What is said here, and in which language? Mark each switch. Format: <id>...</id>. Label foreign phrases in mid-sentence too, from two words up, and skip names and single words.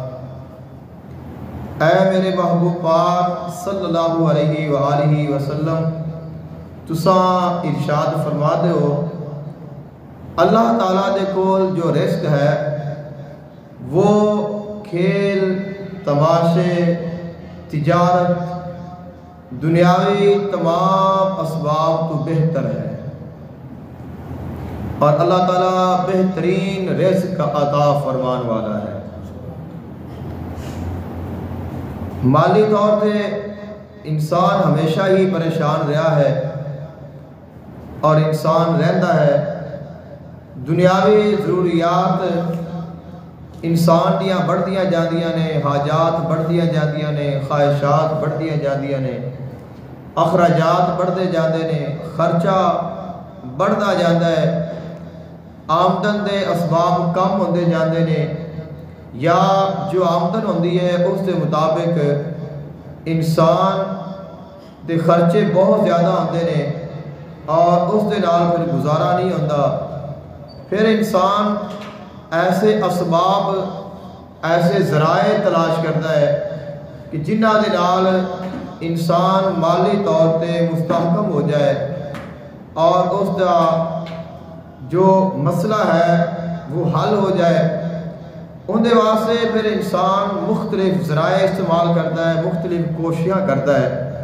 <pa>اے میرے محبوب پاک</pa> <ar>صلی اللہ علیہ وآلہ وسلم،</ar> <pa>تساں ارشاد فرما دے ہو اللہ تعالیٰ دے کول جو رزق ہے وہ کھیل تماشے تجارت دنیاوی تمام اسباب تو بہتر ہے،</pa> <ur>اور اللہ تعالیٰ بہترین رزق کا عطا فرمان والا ہے۔ مالی طور سے انسان ہمیشہ ہی پریشان رہا ہے اور انسان رہتا ہے، دنیاوی ضروریات انسان</ur> <pa>دیاں بڑھدیاں جاندیاں نے، حاجات بڑھدیاں جاندیاں نے، خواہشات بڑھدیاں جاندیاں نے، اخراجات بڑھتے جاندے نے،</pa> <ur>خرچہ بڑھتا جاتا ہے،</ur> <pa>آمدن دے اسباب کم ہوندے جاندے نے، یا جو آمدن ہوندی ہے اس دے مطابق انسان دے خرچے بہت زیادہ ہوندے نے اور اس دے نال پھر</pa> <ur>گزارا نہیں ہوتا۔ پھر انسان ایسے اسباب، ایسے ذرائع تلاش کرتا ہے کہ</ur> <pa>جنہ دے نال</pa> <ur>انسان مالی طور پہ مستحکم ہو جائے اور اس کا جو مسئلہ ہے وہ حل ہو جائے۔</ur> <pa>ان دے واسطے</pa> <ur>پھر انسان مختلف ذرائع استعمال کرتا ہے، مختلف کوششاں کرتا ہے۔</ur>